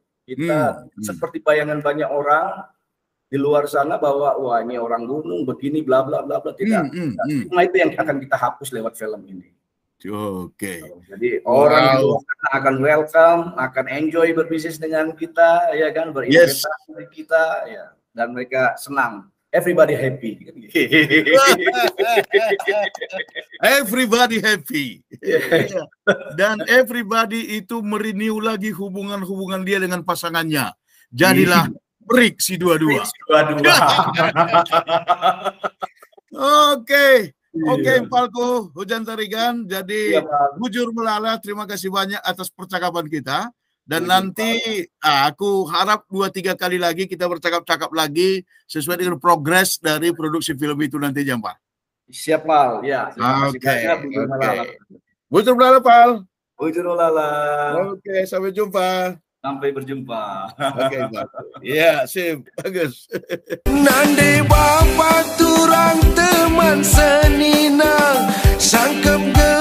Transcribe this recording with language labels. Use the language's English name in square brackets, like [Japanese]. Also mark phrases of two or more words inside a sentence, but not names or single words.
[Indonesian] Kita seperti bayangan banyak orang di luar sana bahwa wah ini orang gunung begini bla bla bla bla, tidak. Cuma itu yang akan kita hapus lewat film ini. Oke. Jadi orang di luar sana akan welcome, akan enjoy berbisnis dengan kita, ya kan, berinvestasi dengan kita, ya. Dan mereka senang, [English] everybody happy. Everybody happy. [Indonesian] Dan everybody itu merenew lagi hubungan dia dengan pasangannya. Jadilah break si dua-dua. Oke, Falco Hujan Tarigan. Jadi [Batak Karo] Bujur Melala, [Indonesian] terima kasih banyak atas percakapan kita. Dan nanti aku harap 2-3 kali lagi kita bercakap-cakap lagi sesuai dengan progres dari produksi film itu nantinya, Pak. Siap, Pal. Ya. Oke. [Batak Karo] Bujur Melala, Pal. Bujur Melala. [Indonesian] Oke, sampai jumpa. Sampai berjumpa. Oke, Pak. Iya, sip. Bagus. [Batak Karo] Nande bapak turang teman senina sangkep